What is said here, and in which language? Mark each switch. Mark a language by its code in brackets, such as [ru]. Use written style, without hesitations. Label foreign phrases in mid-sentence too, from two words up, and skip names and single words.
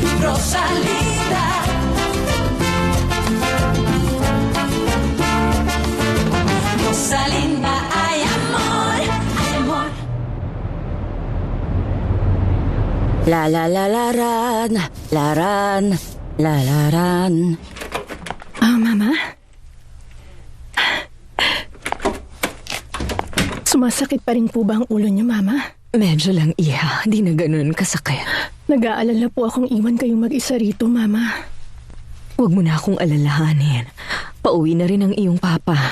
[es] Rosalinda. Rosalinda, ay amor, ay amor. La la la laran, laran, la laran. [tl] Mama? Sumasakit pa rin po ba ang ulo niyo, Mama? Medyo lang, Iha. Di na ganun kasakit. Nag-aalala po akong iwan kayong mag-isa rito, Mama. Huwag mo na akong alalahanin. Pauwi na rin ang iyong papa.